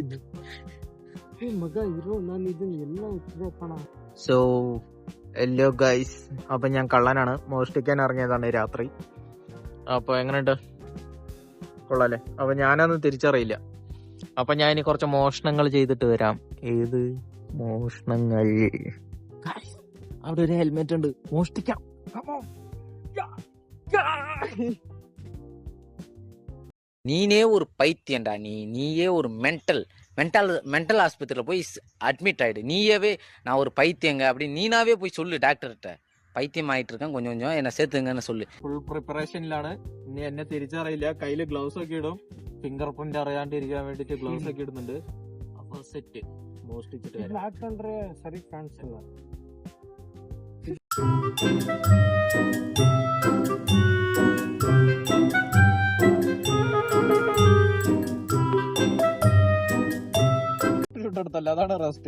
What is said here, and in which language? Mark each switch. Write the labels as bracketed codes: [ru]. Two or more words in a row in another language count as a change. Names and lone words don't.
[en] so hello guys, [ml] അപ്പൊ ഞാൻ കള്ളനാണ്, മോഷ്ടിക്കാൻ ഇറങ്ങിയതാണ് രാത്രി. അപ്പൊ എങ്ങനെയുണ്ട്, കൊള്ളാല്ലേ? അപ്പൊ ഞാനൊന്നും തിരിച്ചറിയില്ല. അപ്പൊ ഞാൻ ഇനി കുറച്ച് മോഷണങ്ങൾ ചെയ്തിട്ട് വരാം. ഏത് മോഷണങ്ങൾ? അവിടെ ഒരു ഹെൽമെറ്റ് ഉണ്ട്, മോഷ്ടിക്കാം. [ta] நீனே ஒரு பைத்தியம்டா. நீயே ஒரு மென்டல் ஆஸ்பத்திரியில் போய் அட்மிட் ஆயிடு. நீயவே நான் ஒரு பைத்தியங்க அப்படி நீனாவே போய் சொல்லு டாக்டர்கிட்ட. பைத்தியம் ஆயிட்டு இருக்கேன், கொஞ்சம் கொஞ்சம் എന്നെ சேர்த்துங்கன்னு சொல்லு. [ml] ഫുൾ പ്രിപ്പറേഷനിലാണ്. ഇനി എന്നെ തിരിച്ചറിയില്ല. കയ്യില് ഗ്ലൗസ് ഒക്കെ ഇടും, [en] finger print [ml] അറിയാണ്ടിരിക്കാൻ വേണ്ടിട്ട് ഗ്ലൗസ് ഒക്കെ ഇടുന്നുണ്ട്. അപ്പൊ സെറ്റ് മോഷ്ടിച്ചിട്ട് സരി കാണിച്ചില്ല. എടുത്തല്ല, അതാണ് റെസ്റ്റ്.